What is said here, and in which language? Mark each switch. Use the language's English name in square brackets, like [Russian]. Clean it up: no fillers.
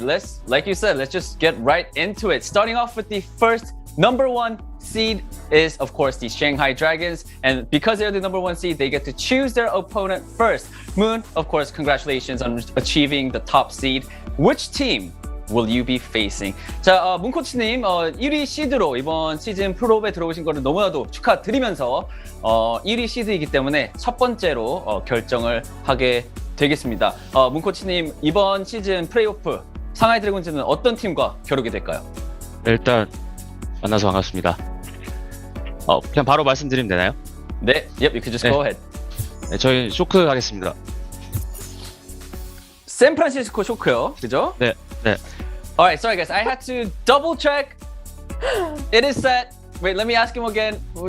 [English] Like you said, let's just get right into it. Starting off with the first number one seed is, of course, the Shanghai Dragons. And because they're the number one seed, they get to choose their opponent first. Moon, of course, congratulations on achieving the top seed. Which team will you be facing? [Korean] 자, 문 코치님 1위 시드로 이번 시즌 프로에 들어오신 거를 너무나도 축하드리면서 1위 시드이기 때문에 첫 번째로 결정을 하게 되겠습니다. 문 코치님, 이번 시즌 플레이오프 상하이 드래곤즈는 어떤 팀과 겨루게 될까요? 일단 만나서 반갑습니다. 그냥 바로 말씀드리면 되나요? 네, [English] yep, you can just go ahead. [Korean] 네, 저희 쇼크 하겠습니다. 샌프란시스코 쇼크요, 그죠? 네, 네. [English] Alright, sorry guys, I had to double check. It is set. Wait, let me ask him again.